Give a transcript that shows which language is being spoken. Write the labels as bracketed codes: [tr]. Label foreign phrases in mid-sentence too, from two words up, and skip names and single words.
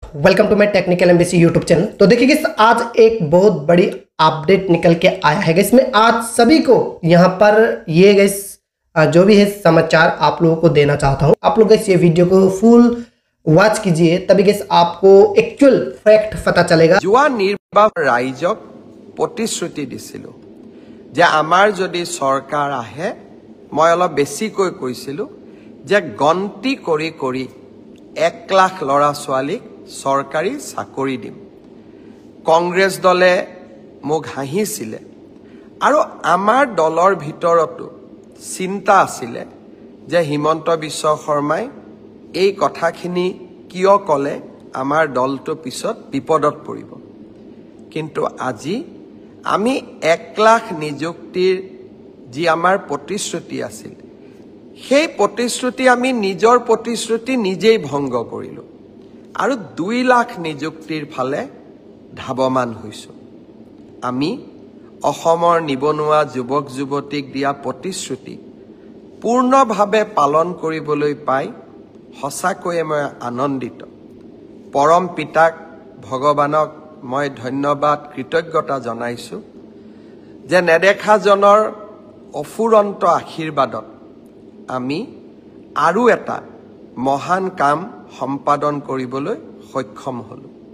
[en] Welcome to my technical MBC YouTube channel. [hi] तो देखिए गाइस, आज एक बहुत बड़ी अपडेट निकल के आया है। इसमें आज सभी को यहाँ पर ये गाइस जो भी है समाचार आप लोगों को देना चाहता हूँ। आप लोग गाइस ये वीडियो को [en] full watch [hi] कीजिए, तभी गाइस आपको [en] actual fact [hi] पता चलेगा। [as] জুৱা নিৰ্বাচন ৰাইজক প্ৰতিশ্ৰুতি দিছিলো যে আমাৰ যদি চৰকাৰ আহে মই অলপ বেছিকৈ কৈছিলো যে গণ্তী কৰি কৰি 1 লাখ ল'ৰা ছোৱালীক চৰকাৰী চাকৰি দিম। কংগ্ৰেছ দলে মোক হাঁহিছিলে আৰু আমাৰ দলৰ ভিতৰতো চিন্তা আছিলে যে হিমন্ত বিশ্ব শৰ্মাই এই কথাখিনি কিয় ক'লে আমাৰ দলটো পিছত বিপদত পৰিব। কিন্তু আজি আমি 1 লাখ নিযুক্তিৰ যি আমাৰ প্ৰতিশ্ৰুতি আছিল সেই প্ৰতিশ্ৰুতি আমি নিজৰ প্ৰতিশ্ৰুতি নিজেই ভংগ কৰিলো আৰু 2 লাখ নিযুক্তিৰ ফালে ধাৱমান হৈছো। आमी অসমৰ নিবনুৱা যুৱক যুৱতীক দিয়া প্ৰতিশ্ৰুতি পূৰ্ণভাৱে পালন কৰিবলৈ পাই সঁচাকৈয়ে মই আনন্দিত। পৰম পিতাক ভগৱানক মই ধন্যবাদ কৃতজ্ঞতা জনাইছো যে নেদেখা জনৰ অফুৰন্ত আশীৰ্বাদত আমি আৰু এটা মহান কাম সম্পাদন কৰিবলৈ সক্ষম হলো।